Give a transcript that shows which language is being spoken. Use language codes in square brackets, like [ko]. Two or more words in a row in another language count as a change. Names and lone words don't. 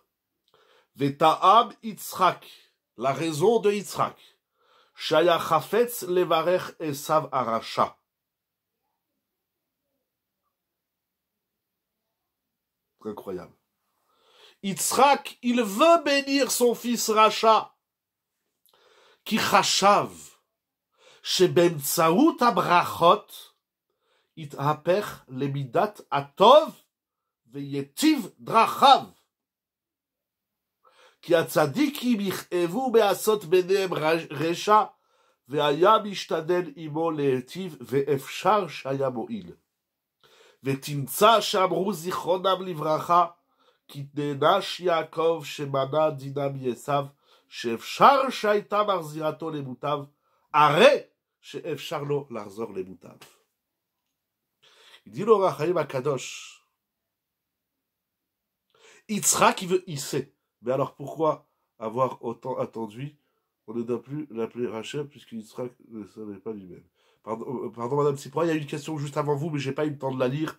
[he] וטעם יצחק, [fr] la raison de Yitzhak. [he] שהיה חפץ לברך עשו הרשע. [fr] Incroyable. Yitzhak, il veut bénir son fils Racha. [he] כי חשב, שבאמצעות הברכות יתהפך למידת הטוב ויטיב דרכיו. כי הצדיקים יכאבו בעשות ביניהם רשע, והיה משתדל עמו להיטיב, ואפשר שהיה מועיל. ותמצא שאמרו זיכרונם לברכה, כי נענש יעקב שמנע דינם מעשיו, שאפשר שהייתה מחזירתו למוטב, הרי שאפשר לו לחזור למוטב. [fr] Il dit l'Or HaChaim HaKadosh, Yitzhak, il sait. Mais alors pourquoi avoir autant attendu? On ne doit plus l'appeler Rachel, puisque Yitzhak ne savait pas lui-même. Pardon Madame Sipra, il y a une question juste avant vous, mais j'ai pas eu le temps de la lire.